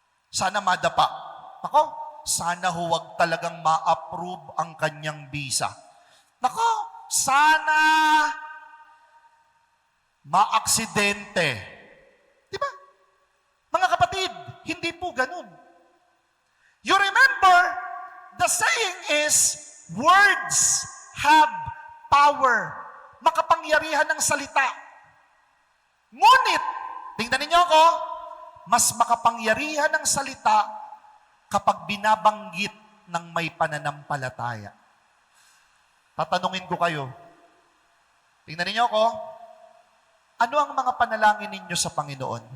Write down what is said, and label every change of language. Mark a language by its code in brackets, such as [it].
[tl] Sana madapa. Ako, sana huwag talagang ma-approve ang kanyang visa. Nako, sana ma-aksidente. Di ba? Mga kapatid, hindi po ganun. [en] You remember, the saying is, words have power. [tl] Makapangyarihan ng salita. Ngunit, tingnan ninyo ako, mas makapangyarihan ng salita kapag binabanggit ng may pananampalataya. Tatanungin ko kayo, tingnan ninyo ako, ano ang mga panalangin ninyo sa Panginoon?